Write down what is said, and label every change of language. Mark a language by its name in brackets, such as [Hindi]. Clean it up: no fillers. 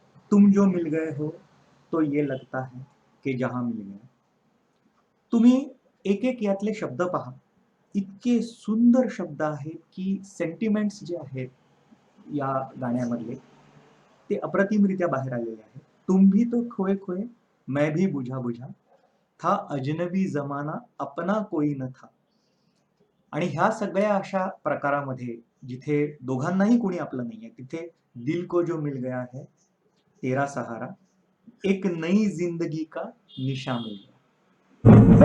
[Hindi] तुम जो मिल गए हो तो ये लगता है कि जहां मिल गया. [Marathi] तुम्ही एक एक यातले शब्द पहा, इतके सुंदर शब्द आहेत की सेंटिमेंट्स जे आहेत या गाण्यामधले ते अप्रतिमरित्या बाहेर आलेले आहेत. [Hindi] तुम भी तो खोए खोए मैं भी बुझा बुझा था अजनबी जमाना अपना कोई न था. [Marathi] आणि ह्या सगळ्या अशा प्रकारामध्ये जिथे दोघांनाही कोणी आपलं नाहीये तिथे [Hindi] दिल को जो मिल गया [Marathi] है तेरा सहारा, एक नई जिंदगी का निशा मिल गया.